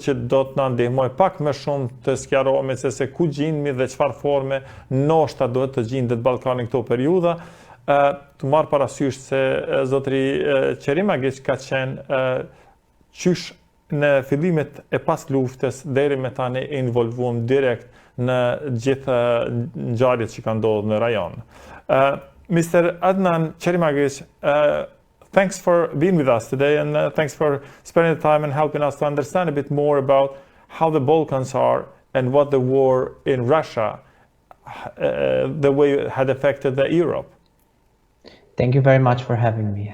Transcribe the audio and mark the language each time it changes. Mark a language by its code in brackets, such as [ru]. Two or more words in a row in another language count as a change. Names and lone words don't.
[sq] që do të na ndihmoj pak më shumë të sqarohemi se ku gjendemi dhe çfarë forme ndoshta duhet të gjendet Ballkani këto periudha, të marr parasysh se zotri Ćerimagić ka qenë qysh në fillimet e pas luftës deri me tani involvuar direkt në gjithë ngjarjet që kanë ndodhur në rajon. [en] Mr. Adnan Ćerimagić, thanks for being with us today and thanks for spending the time and helping us to understand a bit more about how the Balkans are and what the war in Russia, the way it had affected Europe. Thank you very much for having me.